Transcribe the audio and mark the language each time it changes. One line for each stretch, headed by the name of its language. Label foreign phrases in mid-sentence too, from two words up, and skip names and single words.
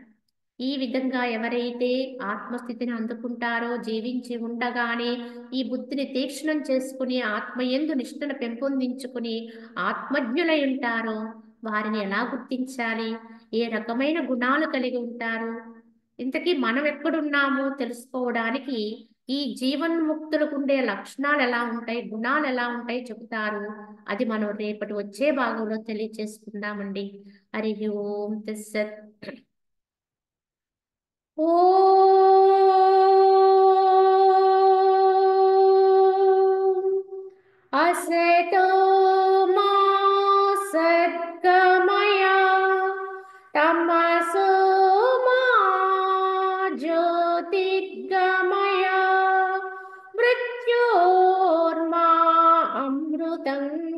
Telugu: ఈ విధంగా ఎవరైతే ఆత్మస్థితిని అందుకుంటారో, జీవించి ఉండగానే ఈ బుద్ధిని తీక్షణం చేసుకుని ఆత్మయందు నిష్ఠను పెంపొందించుకుని ఆత్మజ్ఞులై ఉంటారో వారిని ఎలా గుర్తించాలి, ఏ రకమైన గుణాలు కలిగి ఉంటారు, ఇంతకీ మనం ఎక్కడున్నామో తెలుసుకోవడానికి ఈ జీవన్ముక్తులకు ఉండే లక్షణాలు ఎలా ఉంటాయి, గుణాలు ఎలా ఉంటాయి చెబుతారు. అది మనం రేపటి వచ్చే భాగంలో తెలియచేసుకుందామండి.
Sanskrit: హరి ఓం తస్సత్. असतो मा सद्गमय तमसो मा ज्योतिर्गमय मृत्योर्मा अमृतं